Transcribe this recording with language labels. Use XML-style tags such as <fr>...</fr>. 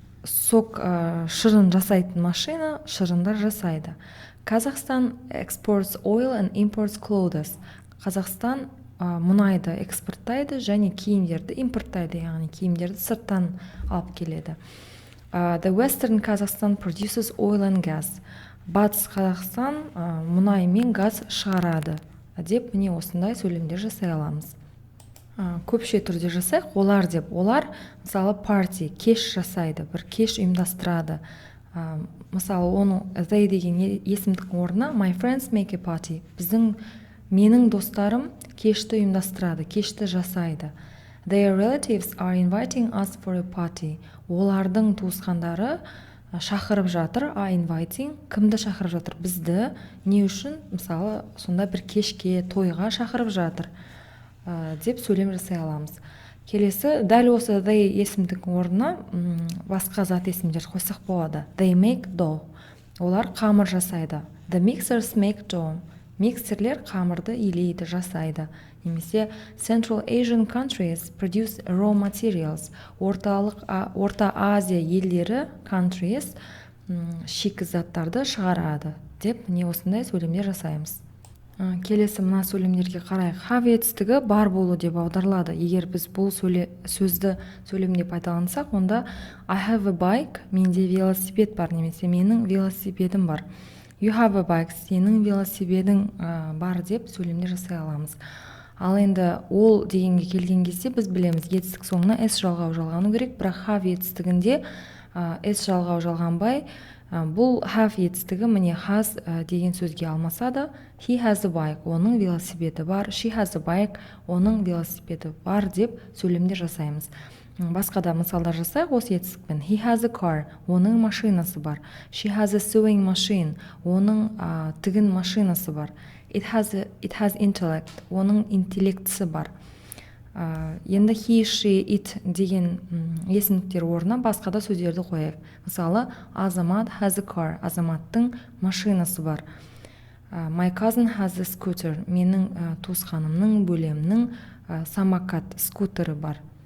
<kk>Сок шырын жасайтын машина шырындар жасайды.</kk> <en>Қазақстан exports oil and imports clothes.</en> <kk>Қазақстан мұнайды экспорттайды және киімдерді импорттайды, яғни киімдерді сырттан алып келеді.</kk> <en>The Western Kazakhstan produces oil and gas.</en> <kk>Батыс Қазақстан мұнай мен газ шығарады деп міне осындай сөйлемдер жасай аламыз. Көпше түрде жасайық. Олар деп, олар мысалы парти, кеш жасайды, бір кеш ұйымдастырады. Мысалы оны</kk> <en>they</en> <kk>деген есімдіктің орнына</kk> <en>my friends make a party.</en> <kk>Менің достарым кешті ұйымдастырады, кешті жасайды.</kk> <en>Their relatives are inviting us for a party.</en> <kk>Олардың туысқандары шақырып жатыр. Inviting кімді шақырып жатыр? Бізді. Не үшін? Мысалы, сонда бір кешке, тойға шақырып жатыр деп сөйлем жасай аламыз. Келесі, дәл осы they есімдіктің орнына басқа зат есімдер қойсақ болады.</kk> <en>They make dough.</en> <kk>Олар қамыр жасайды.</kk> <en>The mixers make dough.</en> <kk>Миксерлер қамырды илейді, жасайды. Немесе</kk> <en>Central Asian countries produce raw materials.</en> <kk>Орта Азия елдері countries шикізаттарды шығарады деп не осындай сөйлемдер жасаймыз. Келесі мына сөйлемдерге қарайық. Have етістігі бар болу деп аударылады. Егер біз бұл сөзді сөйлемде пайдалансақ, онда</kk> <en>I have a bike,</en> <kk>менде велосипед бар, немесе менің велосипедім бар.</kk> <en>You have a bike,</en> <kk>сенің велосипедің бар деп сөйлемде жасай аламыз. Ал енді ол дегенге келген кезде біз білеміз, етістік соңына s жалғау жалғану керек, бірақ have етістігінде s жалғау жалғанбай, бұл have етістігі міне has деген сөзге алмасады.</kk> <en>He has a bike,</en> <kk>оның велосипеді бар.</kk> <en>She has a bike,</en> <kk>оның велосипеді бар деп сөйлемде жасаймыз. Басқа да мысалдар жасайық осы етістікпен.</kk> <en>He has a car,</en> <kk>оның машинасы бар.</kk> <en>She has a sewing machine,</en> <kk>оның тігін машинасы бар.</kk> <en>It has intellect,</en> <kk>оның интеллектісі бар. Енді he, she, it деген есімдіктер орнына басқа да сөздерді қояйық. Мысалы, Азамат</kk> <en>has a car,</en> <kk>Азаматтың машинасы бар.</kk> <en>My cousin has a scooter,</en> <kk>менің туысқанымның, бөлемнің самокат, скутері бар.</kk>